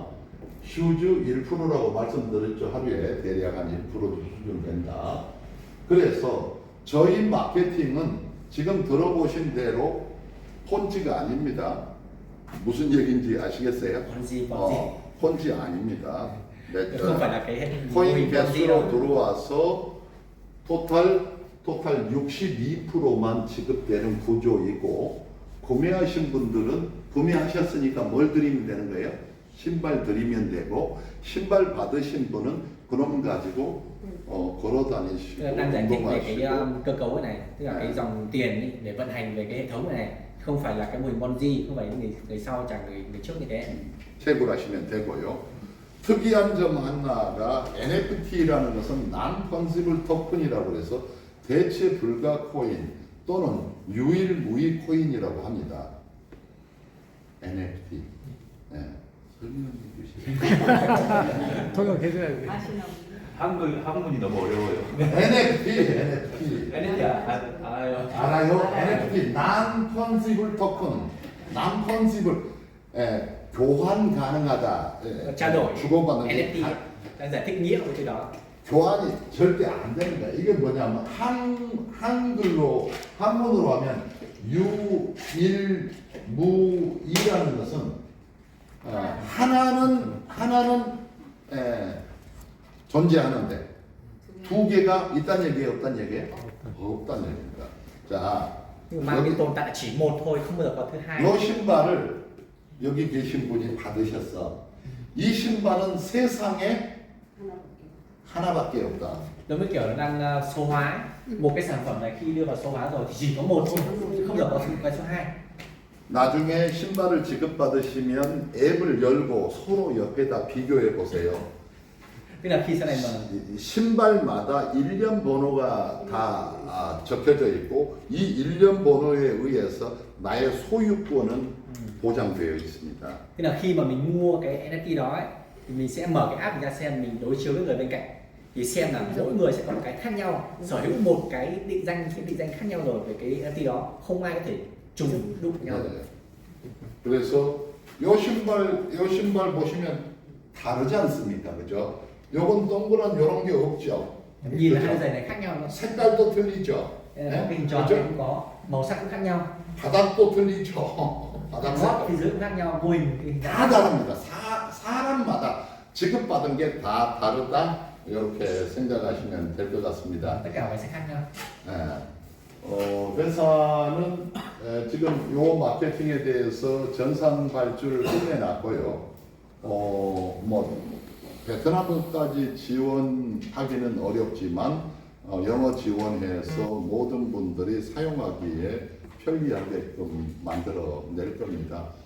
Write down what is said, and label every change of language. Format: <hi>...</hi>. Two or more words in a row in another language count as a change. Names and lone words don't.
<ko>슈즈 1%라고 말씀드렸죠. 하루에 대략 한 1% 수준 된다. 그래서 저희 마케팅은 지금 들어보신 대로 폰지가 아닙니다. 무슨 얘기인지 아시겠어요? Ponzi. 폰지 아닙니다.</ko> <vi>Không phải là cái mô</vi> <ko>코인</ko> <vi>hình Ponzi</vi> <ko>개수로</ko> <vi>đâu.</vi> <ko>들어와서 토탈 62%만 지급되는 구조이고 구매하신 분들은 구매하셨으니까 뭘 드리면 되는 거예요? 신발 드리면 되고 신발 받으신 분은 그놈 가지고 걸어</ko> <vi>Tức</vi> <ko>다니시고</ko> <vi>là đang giải thích về cái</vi> <ko>운동하시고</ko> <vi>cơ cấu này, tức là cái dòng tiền ý, để vận hành về cái hệ thống này không phải là cái mô hình Ponzi, không phải người sau trả người trước như thế.</vi> <ko>채굴하시면 되고요. 특이한 점 하나가 NFT라는 것은 non-fungible 토큰이라고 해서 대체 불가 코인 또는 유일무이 코인이라고 합니다. NFT. 네. 설명해 주시죠. 통역해줘야 돼. 아시나 한문이 너무 어려워요. NFT. 알아요? 알아요. NFT non-fungible 토큰. non-fungible. 교환 가능하다.</ko> <vi>Trao đổi</vi> <ko>주고받는 게 NFT,</ko> <vi>đang giải thích nghĩa của cái đó.</vi> <ko>교환이 절대 안 됩니다. 이게 뭐냐면 한글로 한문으로 하면 유일무이라는 것은 하나는 존재하는데 두 개가 있다는 얘기예요, 없다는 얘기예요? 없다는 얘기입니다. 자,</ko> <vi>Nhưng mà mang cái tồn tại chỉ một thôi, không bao giờ có thứ hai.</vi> <ko>이 신발을 여기 계신 분이 받으셨어. 이 신발은 세상에 하나밖에 없다.</ko> <vi>Nó mới kiểu nó đang số hóa một cái sản phẩm này, khi đưa vào số hóa rồi thì chỉ có một thôi, không bao giờ có cái số 2.</vi> <ko>나중에 신발을 지급받으시면 앱을 열고 서로 옆에다 비교해 보세요.</ko> <vi>Tức là khi sau này mà</vi> <ko>신발마다 일련 번호가 다 적혀져 있고 이 일련 번호에 의해서 나의 소유권은 보장되어 있습니다.</ko> <vi>tức là khi mà mình mua cái NFT đó ấy, thì mình sẽ mở cái app ra xem, mình đối chiếu với người bên cạnh thì xem là mỗi người sẽ có một cái khác nhau, sở hữu một cái định danh khác nhau rồi về cái NFT đó, không ai có thể trùng đụng nhau.</vi> <ko>네. 그래서 요 신발 보시면 다르지 않습니까? 그죠? 요건 동그란 요런 게 없죠.</ko> <vi>Nhìn là</vi> <ko>그죠?</ko> <vi>hai giày này khác nhau, nó</vi> <ko>색깔도 틀리죠.</ko> <vi>có hình tròn</vi> <ko>그죠?</ko> <vi>cũng có, màu sắc cũng khác nhau,</vi> <ko>바닥도 틀리죠. 바닥</ko> <vi>gót</vi> <ko>색깔.</ko> <vi>thì dưới cũng khác nhau, mô hình thì</vi> <ko>다 다릅니다. 사람마다 지급받은 게 다 다르다. 이렇게 생각하시면 될 것 같습니다.</ko> <vi>tất cả mọi sẽ khác nhau.</vi> <ko>회사는 지금 요 마케팅에 대해서 전산 발주를 끝내놨고요. 뭐 베트남까지 지원하기는 어렵지만 영어 지원해서 모든 분들이 사용하기에 편리하게끔 만들어 낼 겁니다.</ko>